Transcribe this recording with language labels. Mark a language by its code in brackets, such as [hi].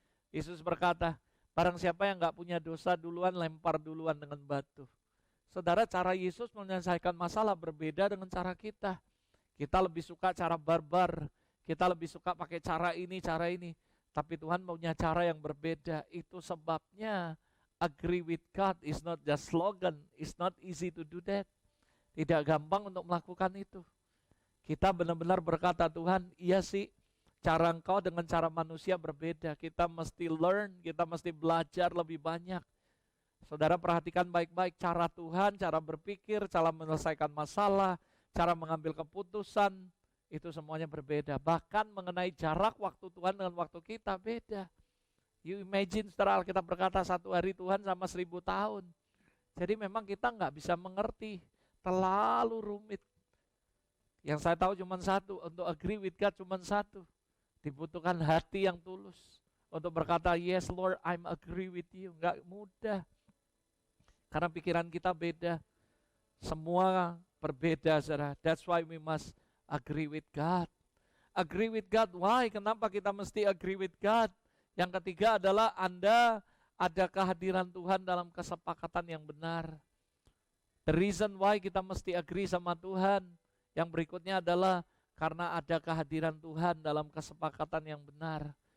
[id] Yesus berkata, "Barang siapa yang nggak punya dosa duluan, lempar duluan dengan batu." Saudara, cara Yesus menyelesaikan masalah berbeda dengan cara kita. Kita lebih suka cara barbar, kita lebih suka pakai cara ini, cara ini. Tapi Tuhan punya cara yang berbeda. Itu sebabnya [en] agree with God is not just slogan, it's not easy to do that. [id] Tidak gampang untuk melakukan itu. Kita benar-benar berkata, "Tuhan, iya sih, cara Engkau dengan cara manusia berbeda. Kita mesti learn, kita mesti belajar lebih banyak." Saudara perhatikan baik-baik cara Tuhan, cara berpikir, cara menyelesaikan masalah, cara mengambil keputusan, itu semuanya berbeda. Bahkan mengenai jarak waktu Tuhan dengan waktu kita beda. You imagine, saudara, Alkitab berkata 1 hari Tuhan sama 1000 tahun. Jadi memang kita nggak bisa mengerti. Terlalu rumit. Yang saya tahu cuma satu, untuk [en] agree with God [id] cuma satu. Dibutuhkan hati yang tulus untuk berkata, [en] "Yes Lord, I'm agree with you." [id] Nggak mudah. Karena pikiran kita beda. Semua berbeda, saudara. [en] That's why we must agree with God. Agree with God, why? [id] Kenapa kita mesti [en] agree with God? [id] Yang ketiga adalah Anda ada kehadiran Tuhan dalam kesepakatan yang benar. [en] The reason why [id] kita mesti agree sama Tuhan. Yang berikutnya adalah karena ada kehadiran Tuhan dalam kesepakatan yang benar.